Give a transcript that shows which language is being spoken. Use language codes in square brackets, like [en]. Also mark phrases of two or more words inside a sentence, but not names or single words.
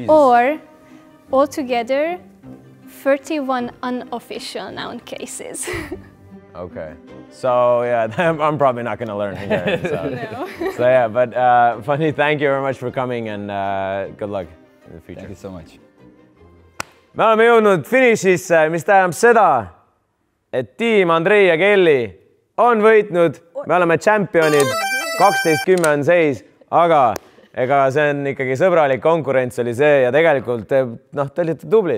[en] Or altogether 31 unofficial noun cases. Okay. So yeah, I'm probably not going to learn Hungarian. So. No. So yeah, but Fanny, thank you very much for coming and good luck in the future. Thank you so much. [et] Me oleme jõudnud finišisse, mis tähendab seda, et tiim Andrei ja Kelly on võitnud. Me oleme championid, 12-10 on seis, aga ega see on ikkagi sõbralik konkurents oli see ja tegelikult te olite tublid.